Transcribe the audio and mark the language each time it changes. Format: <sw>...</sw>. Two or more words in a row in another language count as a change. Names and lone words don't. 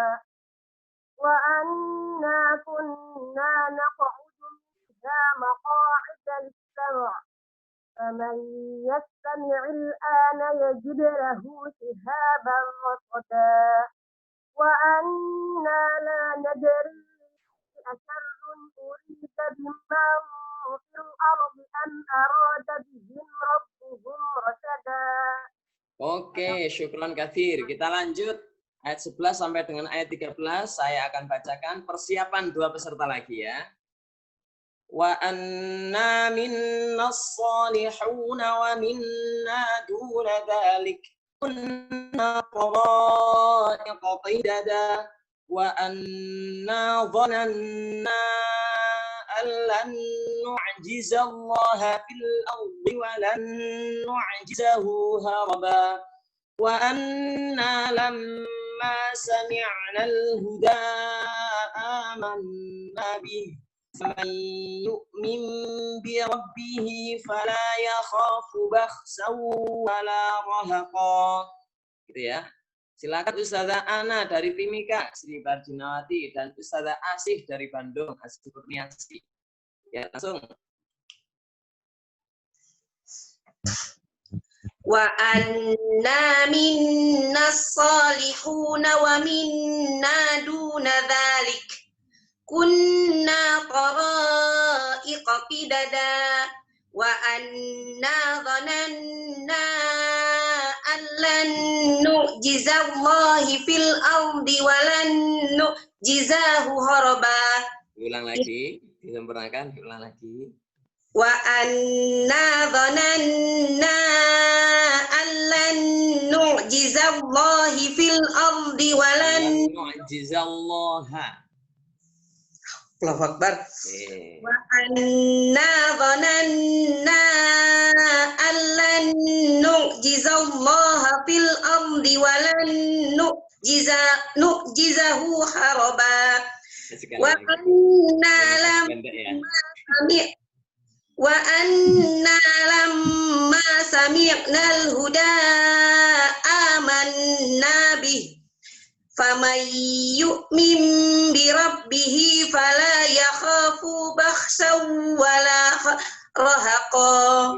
<ar>وَأَنَّا كُنَّا نَقْعُدُ مِنْهَا مَقَاعِدَ لِلسَّمْعِ فَمَنْ يَسْتَمِعِ الْآنَ يَجِدْ لَهُ شِهَابًا رَصَدًا وَأَنَّا لَا نَدْرِي أَشَرٌّ أُرِيدَ بِمَنْ فِي الْأَرْضِ أَمْ أَرَادَ بِهِمْ رَبُّهُمْ رَشَدًا.</ar> <id>Oke,</id> <ar>شكرا كثيرا.</ar> <id>Kita lanjut ayat 11 sampai dengan ayat 13. Saya akan bacakan persiapan dua peserta lagi ya.</id> <ar>وأنا منا الصالحون ومنا دون ذلك كنا طرائق قددا وأنا ظننا أن لن نعجز الله في الأرض ولن نعجزه هربا وأنا لما سمعنا الهدى آمنا به فمن يؤمن بربه فلا يخاف بخسا ولا رهقا.</ar> <id>Gitu ya. Silakan Ustazah Ana dari Timika, Sri Barjunawati, dan Ustazah Asih dari Bandung, Asih Kurniasi. Ya, langsung.</id> <ar>وأنا منا الصالحون ومنا دون ذلك كنا طرائق قددا وأنا ظننا أن لن نعجز الله في الأرض ولن نعجزه هربا.</ar> <id>Ulang lagi, disempurnakan, ulang lagi.</id> <ar>وأنا ظننا أن لن نعجز الله في الأرض ولن nu'jizallaha. الله أكبر وأنا ظننا أن لن نعجز الله في الأرض ولن نعجزه هربا. وأنا لما سمعنا الهدى آمنا به فمن يؤمن بربه فلا يخاف بخسا ولا رهقا.</ar>